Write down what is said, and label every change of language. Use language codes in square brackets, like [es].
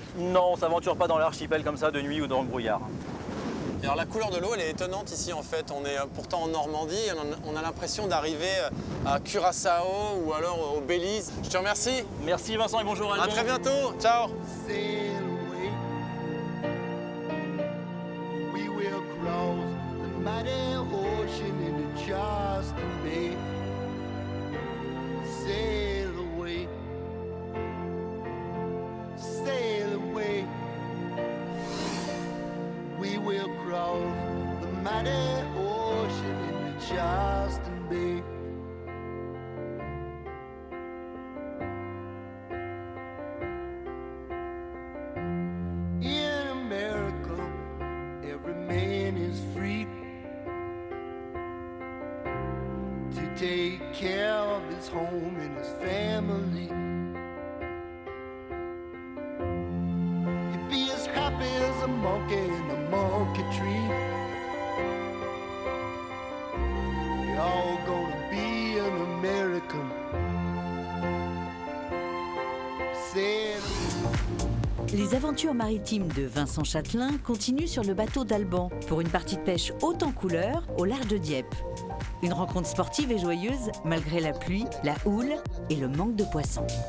[fr] Non, on ne s'aventure pas dans l'archipel comme ça de nuit ou dans le brouillard. Et alors la couleur de l'eau, elle est étonnante ici en fait. On est pourtant en Normandie, et on a l'impression d'arriver à Curaçao ou alors au Belize. Je te remercie. Merci Vincent et bonjour Alban. À très bientôt. Ciao. [en] Sail away. We will cross the mighty ocean into Charleston Bay. Sail away. Sail away. We will cross the mighty ocean into Charleston Bay. In America, every man is free to take care of his home and his family. He'd be as happy as a monkey in a monkey tree. We're all gonna be an American. Said [fr] Les aventures maritimes de Vincent Châtelain continuent sur le bateau d'Alban pour une partie de pêche haute en couleur au large de Dieppe. Une rencontre sportive et joyeuse malgré la pluie, la houle et le manque de poissons.